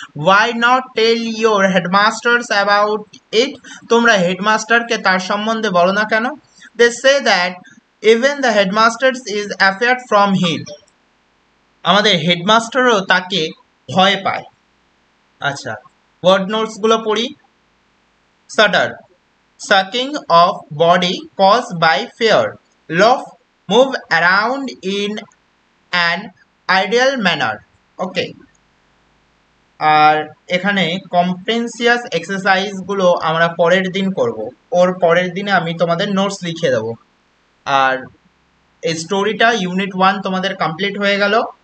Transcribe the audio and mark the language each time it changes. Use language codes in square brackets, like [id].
[en] why not tell your headmasters about it, [bn] তোমরা হেডমাস্টারকে তার সম্বন্ধে বলো না কেন। [en] they say that even the headmasters is afraid from him, [bn] আমাদের হেডমাস্টারও তাকে ভয় পায়। আচ্ছা, ওয়ার্ড নোটসগুলো পড়ি। [en] Shudder, sucking of body caused by fear. Laugh, move around in an ideal manner. [bn] ওকে, আর এখানে কম্প্রেন্সিয়াস এক্সারসাইজগুলো আমরা পরের দিন করব, ওর পরের দিনে আমি তোমাদের নোটস লিখে দেবো। আর এই স্টোরিটা ইউনিট 1 তোমাদের কমপ্লিট হয়ে গেল।